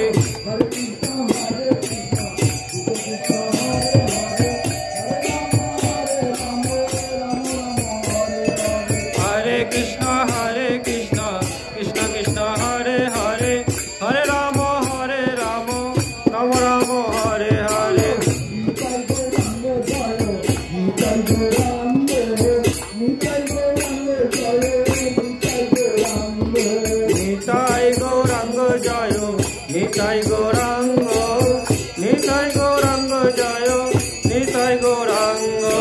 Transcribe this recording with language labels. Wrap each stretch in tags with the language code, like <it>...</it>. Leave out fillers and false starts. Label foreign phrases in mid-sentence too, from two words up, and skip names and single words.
<sa>Hare Krishna, Hare Krishna, Krishna Krishna, Hare Hare. Hare Rama, Hare Rama, Rama Rama, Hare Hare. Hare Krishna, Hare Krishna, Krishna Krishna, Hare Hare. Hare Rama, Hare Rama, রাম রাম হরে হরে</sa> <bn>নিতাই গৌরাঙ্গ জয় নিতাই গৌরাঙ্গ নিতাই গৌরাঙ্গ জয় নিতাই গৌরাঙ্গ</bn>